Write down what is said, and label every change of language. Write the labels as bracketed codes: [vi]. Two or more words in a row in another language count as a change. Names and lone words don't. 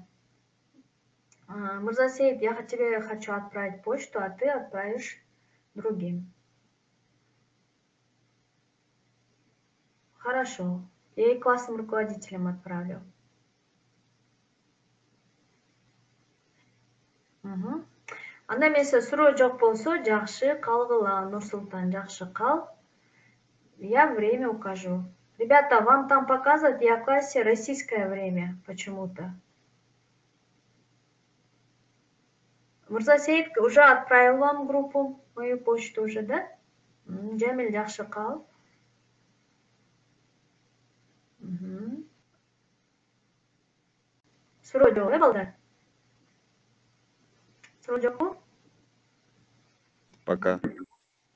[ru] Мырзасеит, я тебе хочу отправить почту, а ты отправишь другим. Хорошо. Я и классным руководителям отправлю. [ky] Анда эмесе суроо жок болсо, жакшы калгыла, Нурсултан, жакшы кал. [ru] Я время укажу. Ребята, вам там показывают, я в классе российское время почему-то. Мурзасеит уже отправил вам группу, мою почту уже, да? [ky] Джамиль, жакшы кал. Суроо жок, э, балдар? Суроо жокпу? [ru] Пока.